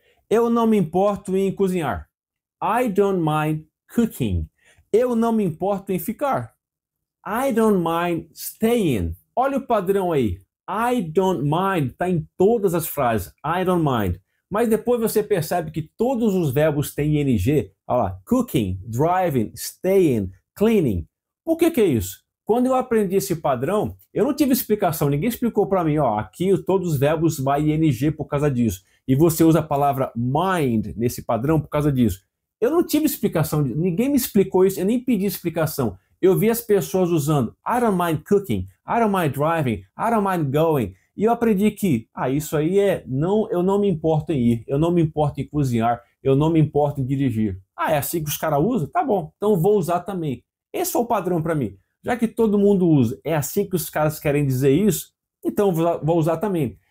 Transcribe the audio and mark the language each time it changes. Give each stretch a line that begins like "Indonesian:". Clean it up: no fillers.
Portuguese: Eu não me importo em cozinhar.
English: I don't mind cooking.
Portuguese: Eu não me importo em ficar.
English: I don't mind staying.
Portuguese: Olha o padrão aí.
English: I don't mind
Portuguese: está em todas as frases. I don't mind. Mas depois você percebe que todos os verbos têm ing. Olha lá.
English: Cooking, driving, staying, cleaning.
Portuguese: Por que é isso? Quando eu aprendi esse padrão, eu não tive explicação. Ninguém explicou para mim, ó, aqui todos os verbos vai ing por causa disso. E você usa a palavra mind nesse padrão por causa disso. Eu não tive explicação, ninguém me explicou isso, eu nem pedi explicação. Eu vi as pessoas usando
English: I don't mind cooking, I don't mind driving, I don't mind going.
Portuguese: E eu aprendi que, isso aí eu não me importo em ir, eu não me importo em cozinhar, eu não me importo em dirigir. É assim que os caras usam? Tá bom, então vou usar também. Esse foi o padrão para mim. Já que todo mundo usa, é assim que os caras querem dizer isso, então vou usar também.